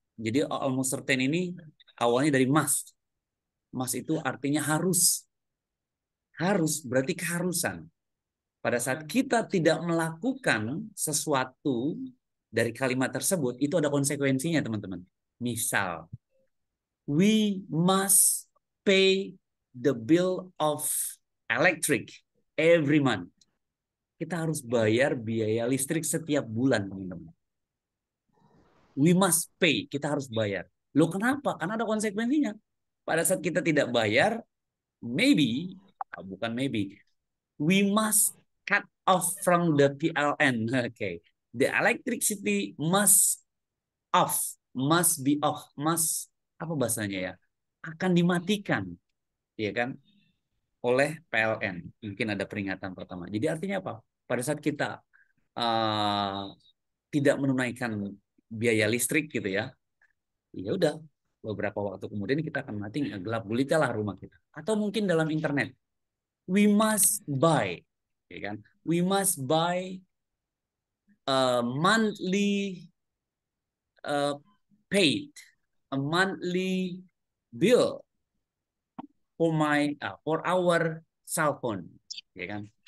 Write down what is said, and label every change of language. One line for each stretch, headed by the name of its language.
Indonesian: Jadi
English: almost certain
Indonesian: ini awalnya dari must. Must itu artinya harus. Harus berarti keharusan. Pada saat kita tidak melakukan sesuatu dari kalimat tersebut, itu ada konsekuensinya, teman-teman.
English: Misal, we must pay the bill of electric every month.
Indonesian: Kita harus bayar biaya listrik setiap bulan, teman-teman.
English: We must pay,
Indonesian: kita harus bayar. Loh kenapa? Karena ada konsekuensinya. Pada saat kita tidak bayar,
English: maybe,
Indonesian: bukan
English: maybe, we must cut off from the PLN. Okay. The electricity must off, must be off,
Indonesian: must apa bahasanya ya? Akan dimatikan, ya kan? Oleh PLN. Mungkin ada peringatan pertama. Jadi artinya apa? Pada saat kita tidak menunaikan biaya listrik gitu ya, ya udah beberapa waktu kemudian kita akan mati, gelap gulita lah rumah kita. Atau mungkin dalam internet,
English: we must buy,
Indonesian: ya kan?
English: We must buy a monthly paid, a monthly bill for our cell phone,
Indonesian: ya kan?